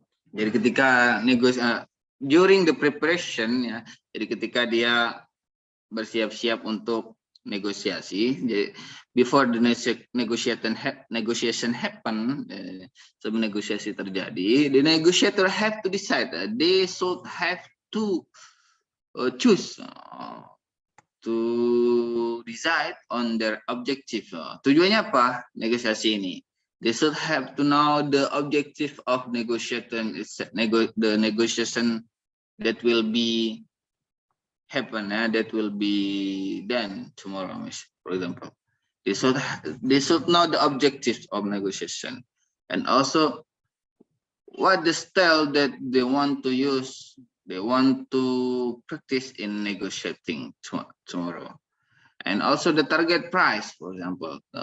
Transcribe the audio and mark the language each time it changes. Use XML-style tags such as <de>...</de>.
<id>Jadi ketika</id> <en>during the preparation,</en> <id>ya, jadi ketika dia bersiap-siap untuk negosiasi, jadi</id> <en>before the negotiation happen,</en> <id>sebelum negosiasi terjadi,</id> <en>the negotiator have to decide. They should have to choose to decide on their objective.</en> <id>Tujuannya apa negosiasi ini?</id> <en>They should have to know the objective of negotiation, the negotiation that will be happen, that will be done tomorrow, for example. They should know the objectives of negotiation, and also what the style that they want to use, they want to practice in negotiating tomorrow, and also the target price, for example.</en>